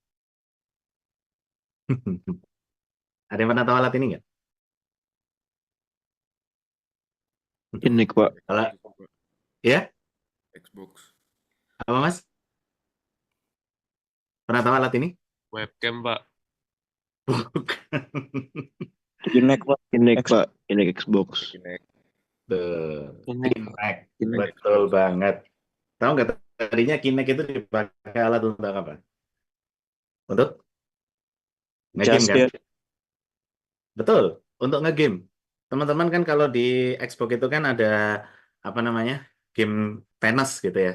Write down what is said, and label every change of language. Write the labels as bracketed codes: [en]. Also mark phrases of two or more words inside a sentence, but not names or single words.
[id] Ada yang pernah tahu alat ini nggak? Ini Pak, Alat, ya? Xbox. Apa Mas? Pernah tahu alat ini? Webcam, Pak. Bukan. Kinect Pak. Kinect Pak, Kinect Xbox. Kinect. Tuh, Kinect. Kinect. Kinect. Betul banget. Tahu nggak tadinya Kinect itu dipakai alat untuk apa? Untuk ngegame Just kan? ya. Betul, untuk ngegame. Teman-teman kan kalau di Xbox itu kan ada apa namanya? Game tenis gitu ya.